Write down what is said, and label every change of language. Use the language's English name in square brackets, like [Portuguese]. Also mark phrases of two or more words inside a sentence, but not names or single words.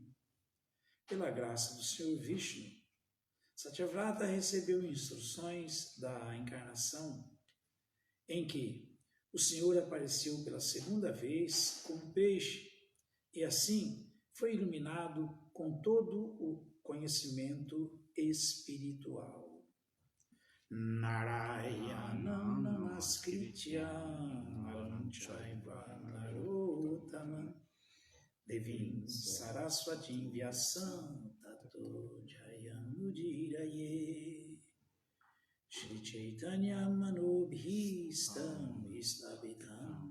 [Portuguese] Pela graça do Senhor Vishnu, Satyavrata recebeu instruções da encarnação em que o Senhor apareceu pela segunda vez como peixe e assim foi iluminado com todo o conhecimento espiritual. [Sanskrit] नारायणं नमस्कृत्य नरं चैव नरोत्तमम् देवीं सरस्वतीं व्यासं ततो जयमुदीरयेत् श्री चैतन्य मनोऽभीष्टं विस्तावितम्